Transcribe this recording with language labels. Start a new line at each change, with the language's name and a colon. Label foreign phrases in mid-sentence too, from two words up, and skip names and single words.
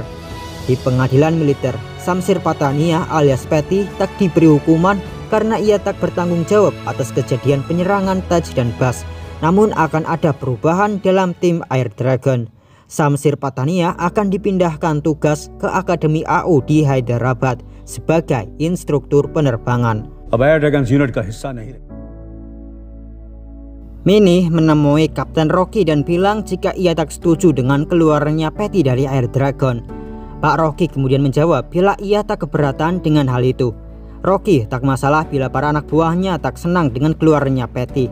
Indonesian: Di pengadilan militer, Shamsir Patania alias Patty tak diberi hukuman karena ia tak bertanggung jawab atas kejadian penyerangan Taj dan Bas. Namun akan ada perubahan dalam tim Air Dragon. Shamsir Patania akan dipindahkan tugas ke Akademi AU di Hyderabad sebagai instruktur penerbangan.
Hindi: अब एयर ड्रैगन्स यूनिट का हिस्सा नहीं.
Indonesian: Minnie menemui Kapten Rocky dan bilang jika ia tak setuju dengan keluarnya Patty dari Air Dragon. Pak Rocky kemudian menjawab bila ia tak keberatan dengan hal itu. Rocky tak masalah bila para anak buahnya tak senang dengan keluarnya Patty.